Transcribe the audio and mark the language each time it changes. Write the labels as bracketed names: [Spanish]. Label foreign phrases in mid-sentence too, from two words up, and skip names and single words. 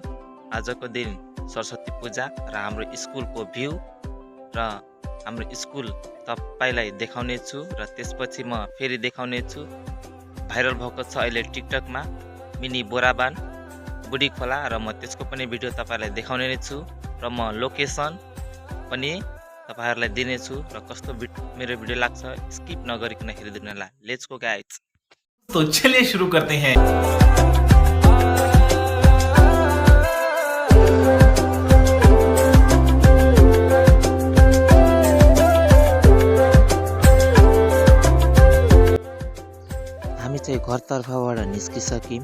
[Nepali] आजको दिन सरस्वती पूजा र हाम्रो स्कुलको भ्यू र हाम्रो स्कुल तपाईलाई देखाउने छु र त्यसपछि म फेरि देखाउने छु भाइरल भएको छ अहिले टिकटकमा मिनी बोराबान बुढी खोला र म त्यसको पनि भिडियो तपाईलाई देखाउने नै छु र म लोकेसन पनि तपाईहरुलाई दिने छु र कस्तो मेरो भिडियो लाग्छ स्किप नगरिकन हेरिदिनु होला। [English] let's go guys. [Hindi] तो चलिए शुरू करते हैं। [Nepali] हामी चाहिँ घरतर्फबाट निस्किसक्यौं।